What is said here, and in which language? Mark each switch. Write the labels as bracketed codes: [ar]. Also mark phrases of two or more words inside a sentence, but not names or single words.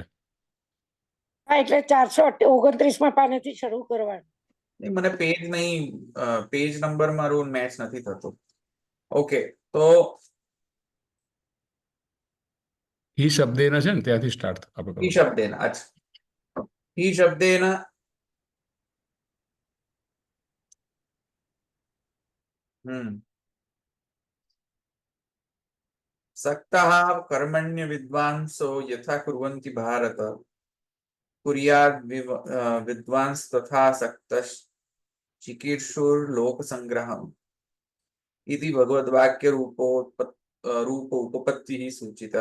[gu] હા, એટલે 429મા પાનેથી શરૂ કરવાનું. મને પેજ નહીં, પેજ નંબર મારું મેચ નથી થતું. ઓકે, તો ઈ શબ્દેના છે ને ત્યાંથી સ્ટાર્ટ આપણે. ઈ શબ્દેના, અચ્છા, ઈ શબ્દેના [sa] सक्तः कर्मण्य विद्वांसो यथा कुर्वन्ति भारत कुर्याद् विद्वांस तथा सक्तः चिकीर्षुर्लोक संग्रहम् इति भगवद्वाक्य रूप उपपत्तिः सूचिता।